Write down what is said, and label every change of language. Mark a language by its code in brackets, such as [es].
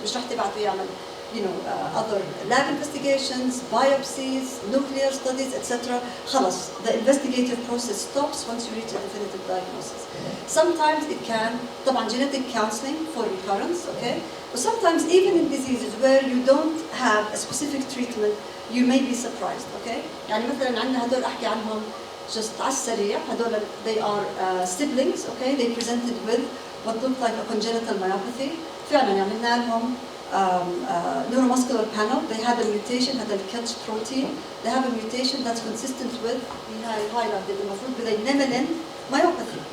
[ar] مش رح تبعته يعمل [en] other lab investigations, biopsies, nuclear studies, etc. [ar] خلاص, [en] the investigative process stops once you reach a definitive diagnosis. Sometimes it can, طبعا genetic counseling for recurrence, okay? But sometimes even in diseases where you don't have a specific treatment, you may be surprised, okay? [ar] يعني مثلا عندنا هدول أحكي عنهم just على السريع. هدول [en] they are siblings, okay? They presented with what looked like a congenital myopathy. [ar] فعلا عملنا لهم [en] neuromuscular panel. They had a mutation, had a Kelch protein. They have a mutation that's consistent with highlighted with a Nemelin myopathy.